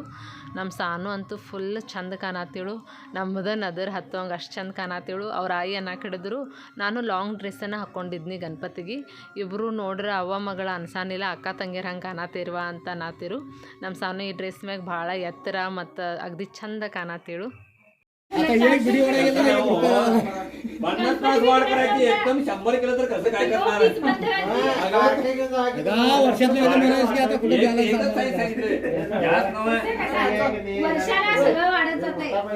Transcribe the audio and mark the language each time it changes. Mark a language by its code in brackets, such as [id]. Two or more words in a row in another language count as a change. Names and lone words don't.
[kn] ನಮ್ಮ ಸಾನು ಅಂತೂ ಫುಲ್ ಚಂದ ಕಾಣತ್ತಿಳು, ನಮ್ಮದನ್ನು ಅದರ ಹತ್ತೋಂಗೆ ಅಷ್ಟು ಚಂದ ಕಾಣತ್ತಿಳು. ಅವ್ರ ಆಯಿ ಹಿಡಿದ್ರು ನಾನು ಲಾಂಗ್ ಡ್ರೆಸ್ಸನ್ನು ಹಾಕ್ಕೊಂಡಿದ್ನಿ ಗಣಪತಿಗೆ. ಇಬ್ಬರು ನೋಡ್ರೆ ಅವ್ವ ಮಗಳ ಅನ್ಸಾನಿಲ್ಲ, ಅಕ್ಕ ತಂಗಿಯರು ಹಂಗೆ ಕಾಣತ್ತಿರುವ ಅಂತ ಅನ್ನತ್ತಿರು. ನಮ್ಮ ಸಾನು ಈ ಡ್ರೆಸ್ ಮ್ಯಾಗ ಭಾಳ ಎತ್ತರ ಮತ್ತು ಅಗದಿ ಚಂದ ಕಾಣತ್ತಿಳು. [mr] आता एक व्हिडिओ एकदम 100 केलं तर कसं काय करणार वर्षातून एकदा म्हणायचं की आता कुठे गेला जास्त वर्षाला सगळं वाढत जाते.